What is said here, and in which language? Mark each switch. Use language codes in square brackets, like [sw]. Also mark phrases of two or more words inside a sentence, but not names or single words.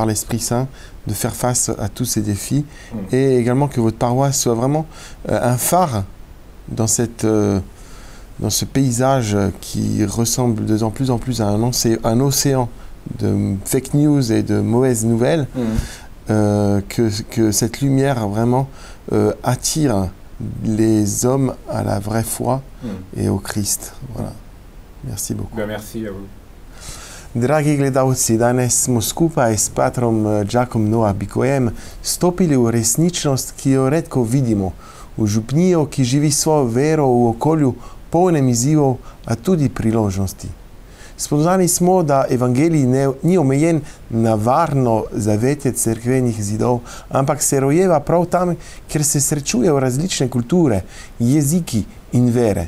[fr] l'Esprit Saint de faire face à tous ces défis et également que votre paroisse soit vraiment un phare dans ce paysage qui ressemble de plus en plus à un océan de [en] fake news [fr] et de mauvaises nouvelles, que cette lumière vraiment attire les hommes à la vraie foi et au Christ. Voilà. Merci beaucoup. Merci à vous. [sl] Dragi gledalci, danes smo skupaj s patrom Jackom Noah Bikojem stopili v resničnost, ki jo redko vidimo, v župnijo, ki živi svojo vero v okolju polnem izzivov, a tudi priložnosti. Spoznali smo, da evangelij ni omejen na varno zavetje cerkvenih zidov, ampak se rojeva prav tam, kjer se srečujejo različne kulture, jeziki in vere.